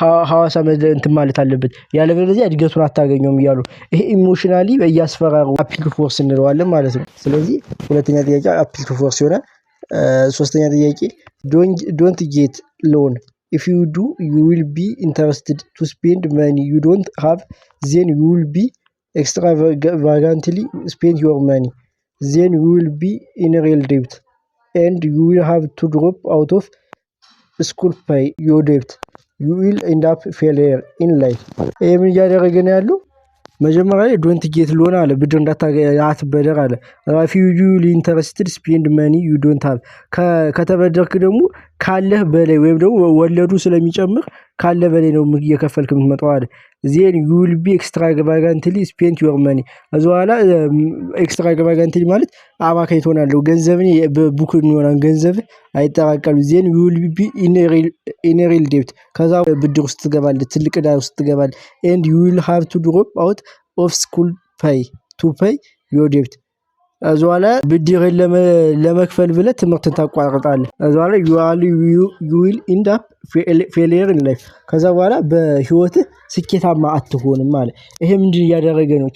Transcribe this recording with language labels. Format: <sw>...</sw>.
<am>ሐዋሳ እንትን ማለት አለበት፣ ያለበለዚያ እድገቱን አታገኘውም እያሉ ይሄ ኢሞሽናሊ እያስፈራሩ አፒል ቱ ፎርስ እንለዋለን ማለት ነው። ስለዚህ ሁለተኛ ጥያቄ አፒል ቱ ፎርስ ይሆናል። ሶስተኛ ጥያቄ</am> <en>don't get loan. If you do, you will be interested to spend money you don't have. Then you will be extravagantly spend your money. Then you will be in real debt and you will have to drop out of school pay your debt. You will end up failure in life.</en> <am>ምን እያደረገ ነው ያለው? መጀመሪያ ላይ</am> <en>ዶንት ጌት ሎን</en> <am>አለ፣ ብድር እንዳታበደር አለ።</am> <en>if you really interested spend money you don't have.</en> <am>ከተበደርክ ደግሞ ካለህ በላይ ወይም ደግሞ ወለዱ ስለሚጨምር ካለ በላይ ነው እየከፈልክ የምትመጣው አለ።</am> <en>then you will be extravagantly spend your money.</en> <am>አዘዋላ extravagantly ማለት አባካይ ትሆናለህ። ገንዘብን በቡክን ይሆናል፣ ገንዘብ አይጠራቀም።</am> <en>then you will be in real debt.</en> <am>ከዛ ብድር ውስጥ ትገባለህ፣ ትልቅ ዕዳ ውስጥ ትገባለህ።</am> <en>and you will have to drop out of school pay to pay your debt.</en> <am>አዘዋላ ብድርን ለመክፈል ብለህ ትምህርትን ታቋርጣለህ። አዘዋላ</am> <en>you will end up failure in life.</en> <am>ከዛ በኋላ በህይወትህ ስኬታማ አትሆንም ማለት። ይሄ ምንድን እያደረገ ነው?</am>